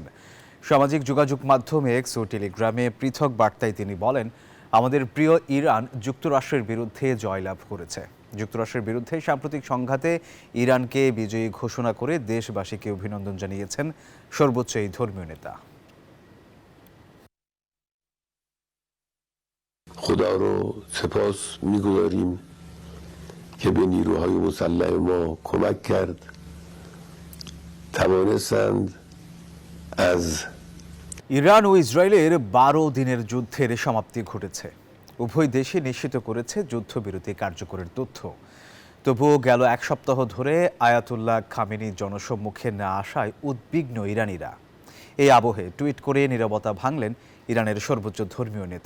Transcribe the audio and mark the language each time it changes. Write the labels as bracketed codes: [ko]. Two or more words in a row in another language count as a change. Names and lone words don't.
[bn] সামাজিক যোগাযোগ মাধ্যম এক্স ও টেলিগ্রামে পৃথক বার্তায় তিনি বলেন, আমাদের প্রিয় ইরান যুক্তরাষ্ট্রের বিরুদ্ধে জয়লাভ করেছে। যুক্তরাষ্ট্রের বিরুদ্ধে সাম্প্রতিক সংঘাতে ইরানকে বিজয়ী ঘোষণা করে দেশবাসীকে অভিনন্দন জানিয়েছেন সর্বোচ্চ এই ধর্মীয় নেতা। [fa] خدا رو سپاس می‌گذاریم که به نیروهای مسلح ما کمک کرد توانستند از [bn] ইরান ও ইসরায়েলের 12 দিনের যুদ্ধের সমাপ্তি ঘটেছে। উভয় দেশই নিশ্চিত করেছে যুদ্ধবিরতি কার্যকরের তথ্য। তবুও গেল এক সপ্তাহ ধরে আয়াতুল্লাহ খামেনি জনসম্মুখে না আসায় উদ্বিগ্ন ইরানিরা। এই আবহে টুইট করে নীরবতা ভাঙলেন ইরানের সর্বোচ্চ ধর্মীয় নেতা।